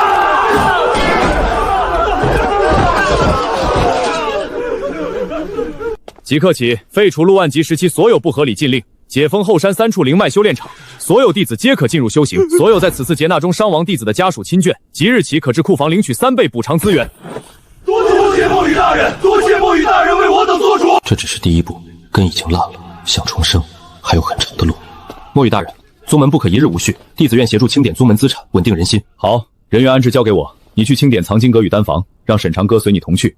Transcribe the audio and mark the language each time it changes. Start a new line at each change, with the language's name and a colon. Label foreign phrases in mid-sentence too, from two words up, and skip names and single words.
Chinese: 即刻起，废除陆万吉时期所有不合理禁令，解封后山3處灵脉修炼场，所有弟子皆可进入修行。所有在此次劫纳中伤亡弟子的家属亲眷，即日起可至库房领取 3倍補償資源。多謝墨雨大人，多謝墨雨大人為我等做主。這只是第一步，根已經爛了，想重生還有很長的路。墨雨大人，宗門不可一日無序，弟子願協助清點宗門資產，穩定人心。好，人員安置交給我，你去清點藏經閣與丹房，讓沈長歌隨你同去。